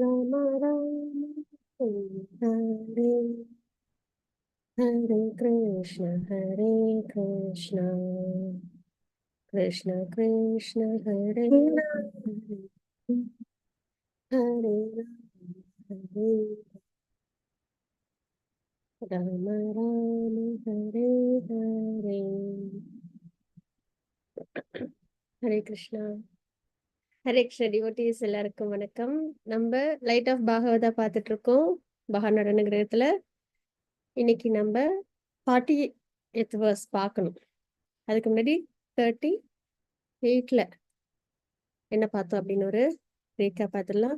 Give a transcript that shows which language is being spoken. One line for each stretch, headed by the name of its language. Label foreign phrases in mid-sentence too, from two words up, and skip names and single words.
Sanskrit: Rama, Hare Hare Krishna, Krishna Krishna, Hare Hare, Hare Hare Rama Rama, Hare Hare.
Tamil: ஹரே கிருஷ்ணா. ஹரே கிருஷ்ண டிவோட்டீஸ் எல்லாருக்கும் வணக்கம். நம்ம லைட் ஆஃப் பாகவதா பார்த்துட்டு இருக்கோம் பகா நடன கிரகத்துல. இன்னைக்கு நம்ம 48th verse பார்க்கணும். அதுக்கு முன்னாடி 38ல என்ன பார்த்தோம் அப்படின்னு ஒரு ரீக்கா பார்த்துடலாம்.